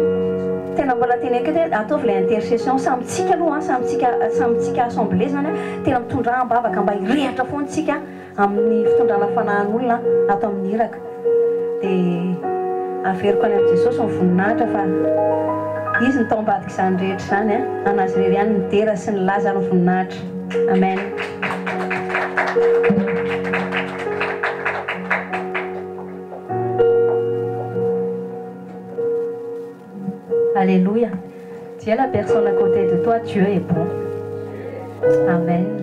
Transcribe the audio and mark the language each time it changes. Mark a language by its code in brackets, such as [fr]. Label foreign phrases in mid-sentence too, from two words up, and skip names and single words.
[mg] Tena mbola teneniko hoe ataovy le intercession samitsika aloha, samitsika assemblée zany tena mitondra ambavaka mba hirehatra foana tsika amin'ny fitondrana fanahin'olona ato amin'ny iraka. Dia averiko any amin'i Jesosy ny voninahitra fa izy ny tao ambadika izany rehetra izany anazy irery ihany ny dera sy ny laza ny voninahitra. Amen. Alléluia. [fr] Dis à la personne à côté de toi, Dieu est bon. Amen.